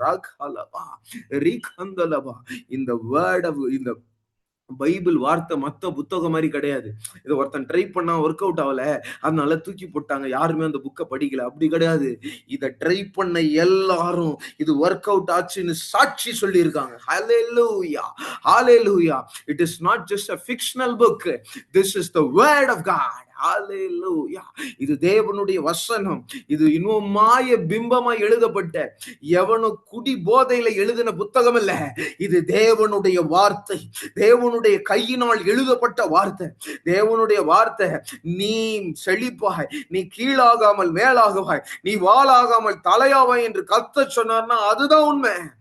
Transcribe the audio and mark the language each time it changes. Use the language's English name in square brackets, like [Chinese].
[Tamil] ராகலபா ரீகந்தலபா. இந்த வேர்ட், இந்த பைபிள் வார்த்தை மத்த புத்தகம் மாதிரி கிடையாது. இதை ஒருத்தன் ட்ரை பண்ணா ஒர்க் அவுட் ஆகல, அதனால தூக்கி போட்டாங்க, யாருமே அந்த புக்கை படிக்கல. அப்படி கிடையாது. இதை ட்ரை பண்ண எல்லாரும் இது ஒர்க் அவுட் ஆச்சுன்னு சாட்சி சொல்லி இருக்காங்க. [English] Hallelujah. Hallelujah. It is not just a fictional book. This is the word of God. Hallelujah. [Tamil] இது தேவனுடைய வசனம். இது இன்னும் மாய பிம்பமாய் எழுதப்பட்ட எவனோ குடி போதையில எழுதின புத்தகம் இல்ல. இது தேவனுடைய வார்த்தை. தேவனுடைய தேவனுடைய கையினால் எழுதப்பட்ட வார்த்தை. தேவனுடைய வார்த்தை, நீ செழிப்பாய், நீ கீழாகாமல் மேலாகுவாய், நீ வாளாகாமல் தலையாவாய் என்று கர்த்தர் சொன்னார்னா அதுதான் உண்மை.